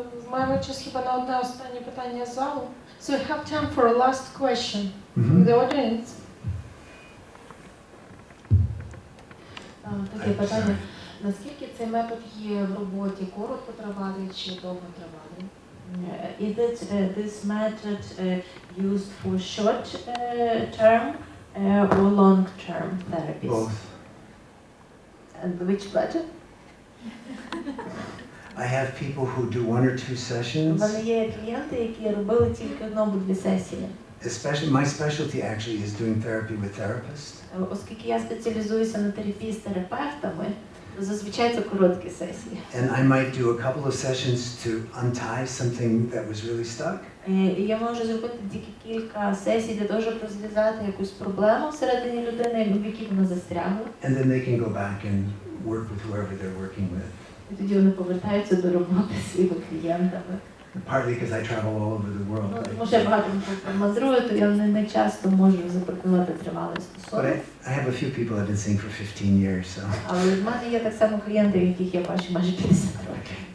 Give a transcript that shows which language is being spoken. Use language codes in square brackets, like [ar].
[uk] Маємо час хіба на одне останнє питання з залу. [en] So we have time for a last question from Mhm. the audience. [uk] Таке питання. Наскільки цей метод є в роботі короткотривалий чи довготривалий? [en] Is it this method used for short term or long term therapies? Both. And which better? I have people who do 1 or 2 sessions. [uk] У мене є клієнти, які робили тільки одну або дві сесії. [en] Especially, my specialty actually is doing therapy with therapists. [uk] Оскільки я спеціалізуюся на терапії з терапевтами, то зазвичай це короткі сесії. [en] And I might do a couple of sessions to untie something that was really stuck. [uk] І я можу зробити тільки кілька сесій для того, щоб розв'язати якусь проблему всередині людини, в якій вона застрягла. [en] And then they can go back and work with whoever they're working with. [uk] І тоді вони повертаються до роботи зі своїми клієнтами. [en] Partly because I travel all over the world. [uk] Ну, [en] right? [uk] тому що я багато мандрую, то я не часто можу запропонувати тривалий [en] But [uk] стосунок. [en] I have a few people I've been seeing for 15 years, so. [uk] Але в мене є так само клієнти, яких я бачу майже 50 років.